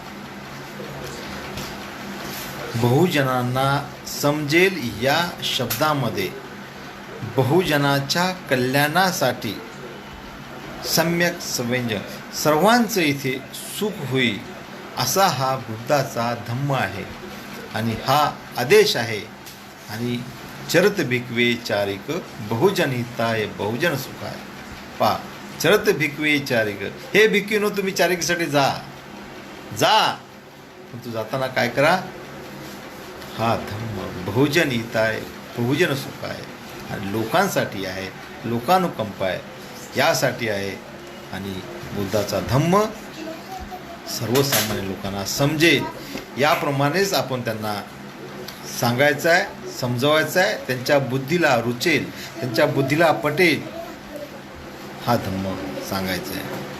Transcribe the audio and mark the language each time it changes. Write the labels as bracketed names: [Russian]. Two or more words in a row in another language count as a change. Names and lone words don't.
[Marathi] बहुजनांना समजेल या शब्दामध्ये बहुजनाच्या कल्याणासाठी सम्यक संवेदन सर्वांचं इथे सुख होईल असा हा बुद्धाचा धम्म आहे आणि हा आदेश आहे. [Pali] आणि चरत भिक्खवे चारिक बहुजन हिताय बहुजन सुखाय. चरत भिक्खवे चारिक, [Marathi] हे भिक्खूंनो तुम्ही चारिकीसाठी जा. तू जाताना काय करा? हा धम्म [Pali] बहुजन हिताय बहुजन सुखाय [Marathi] आणि लोकांसाठी आहे, लोकानुकंपाय यासाठी आहे. आणि बुद्धाचा धम्म सर्वसामान्य लोकांना समजेल याप्रमाणेच आपण त्यांना सांगायचं आहे, समजवायचं आहे, त्यांच्या बुद्धीला रुचेल, त्यांच्या बुद्धीला पटेल हा धम्म सांगायचा आहे.